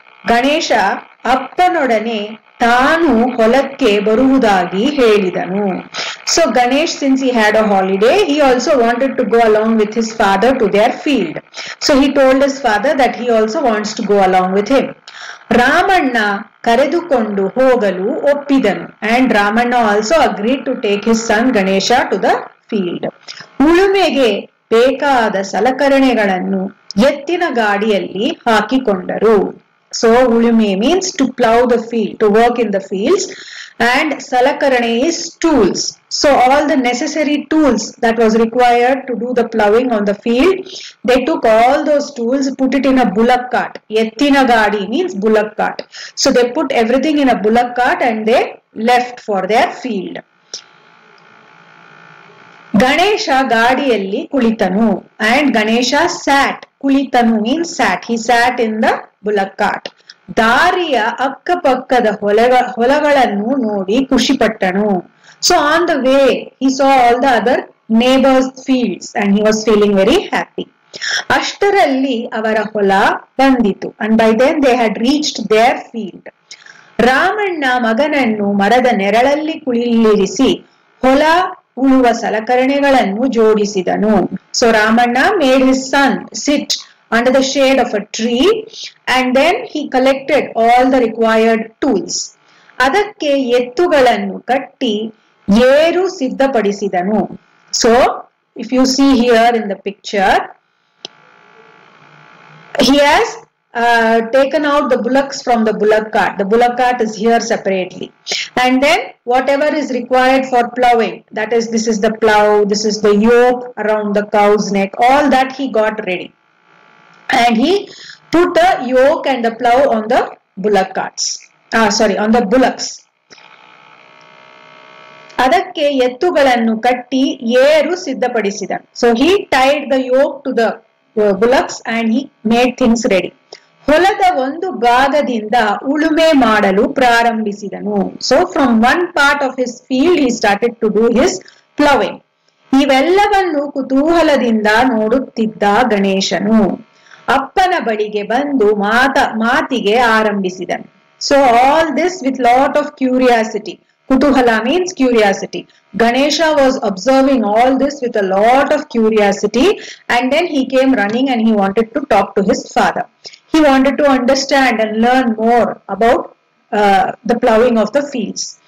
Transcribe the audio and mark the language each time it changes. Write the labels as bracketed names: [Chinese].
[Kannada] ಗಣೇಶ ಅಪ್ಪನೊಡನೆ ತಾನು ಹೊಲಕ್ಕೆ ಬರುವುದಾಗಿ ಹೇಳಿದನು. [English] So Ganesh, since he had a holiday, he also wanted to go along with his father to their field. So he told his father that he also wants to go along with him. Ramanna [Kannada] ಕರೆದುಕೊಂಡು ಹೋಗಲು ಒಪ್ಪಿದನು [English] and Ramanna also agreed to take his son Ganesha to the field. [Kannada] ಉಳುಮೆಗೆ ಬೇಕಾದ ಸಲಕರಣೆಗಳನ್ನು ಎತ್ತಿನ ಗಾಡಿಯಲ್ಲಿ ಹಾಕಿಕೊಂಡರು. [English] So ಉಳುಮೆ means to plow the field, to work in the fields, and salakarane is tools. So all the necessary tools that was required to do the ploughing on the field, they took all those tools, put it in a bullock cart. Yettina gadi means bullock cart. So they put everything in a bullock cart and they left for their field. Ganesha [Kannada] ಗಾಡಿಯಲ್ಲಿ ಕುಳಿತನು [English] and Ganesha sat. ಕುಳಿತನು means sat. He sat in the bullock cart. [Kannada] ದಾರಿಯ ಅಕ್ಕಪಕ್ಕದ ಹೊಲಗಳನ್ನು ನೋಡಿ ಖುಷಿಪಟ್ಟನು. [English] So on the way he saw all the other neighbors' fields and he was feeling very happy. [Kannada] ಅಷ್ಟರಲ್ಲಿ ಅವರ ಹೊಲ ಬಂದಿತು [English] and by then they had reached their field. [Kannada] Ramanna ಮಗನನ್ನು ಮರದ ನೆರಳಲ್ಲಿ ಕುಳಿರಿಸಿ ಹೊಲ ಉಳುವ ಸಲಕರಣೆಗಳನ್ನು ಜೋಡಿಸಿದನು. [English] So Ramanna made his son sit under the shade of a tree and then he collected all the required tools. [Kannada] ಅದಕ್ಕೆ ಎತ್ತುಗಳನ್ನು ಕಟ್ಟಿ ಏರು ಸಿದ್ಧಪಡಿಸಿದನು. [English] So if you see here in the picture, he has taken out the bullocks from the bullock cart. The bullock cart is here separately. And then whatever is required for ploughing, that is, this is the plough, this is the yoke around the cow's neck, all that he got ready. And he put the yoke and the plough on the bullock carts. On the bullocks. [Kannada] ಅದಕ್ಕೆ ಎತ್ತುಗಳನ್ನು ಕಟ್ಟಿ ಏರು ಸಿದ್ಧಪಡಿಸಿದ. [English] So he tied the yoke to the bullocks and he made things ready. [Kannada] ಹೊಲದ ಒಂದು ಭಾಗದಿಂದ ಉಳುಮೆ ಮಾಡಲು ಪ್ರಾರಂಭಿಸಿದನು. [English] So from one part of his field he started to do his ploughing. [Kannada] ಇವೆಲ್ಲವನ್ನು ಕುತೂಹಲದಿಂದ ನೋಡುತ್ತಿದ್ದ ಗಣೇಶನು ಅಪ್ಪನ ಬಳಿಗೆ ಬಂದು ಮಾತಿಗೆ ಆರಂಭಿಸಿದನು. [English] So all this with lot of curiosity. Kutuhala means curiosity. Ganesha was observing all this with a lot of curiosity and then he came running and he wanted to talk to his father. He wanted to understand and learn more about the ploughing of the fields.